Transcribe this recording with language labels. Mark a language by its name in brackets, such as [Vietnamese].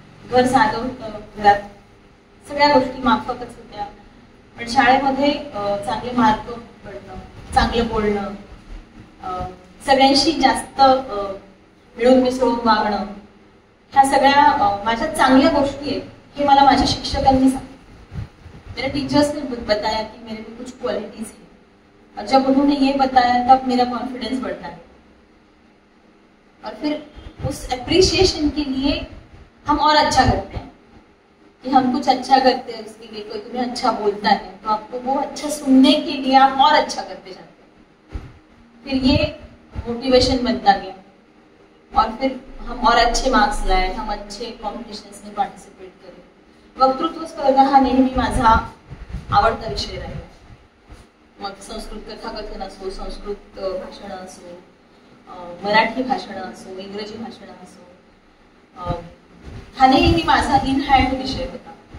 [Marathi] घर साधं होतं, घरात सगळ्या गोष्टी माफकच होत्या, पण शाळेमध्ये चांगले मार्क पडणं, चांगलं बोलणं, सगळ्यांशी जास्त मिळून मिसळून वागणं, ह्या सगळ्या माझ्या चांगल्या गोष्टी आहेत. हे मला माझ्या शिक्षकांनी सांगितलं. [Hindi] मेरे टीचर्स ने बताया कि मेरे में कुछ क्वालिटीज है और जब उन्होंने ये बताया तब मेरा कॉन्फिडेंस बढ़ता है. और फिर उस अप्रिशिएशन के लिए हम और अच्छा करते हैं कि हम कुछ अच्छा करते हैं, उसके लिए कोई तुम्हें अच्छा बोलता है तो आपको वो अच्छा सुनने के लिए आप और अच्छा करते जाते हैं. फिर ये मोटिवेशन बनता गया और फिर हम और अच्छे मार्क्स लाए, हम अच्छे कॉम्पिटिशन्स में पार्टिसिपेट करें [Marathi] वक्तृत्व स्पर्धा हा नेहमी माझा आवडता विषय राहिला. मग संस्कृत कथाकथन असो, संस्कृत भाषण असो, मराठी भाषण असो, इंग्रजी भाषण असो, हा नेहमी माझा इन हँड विषय होता.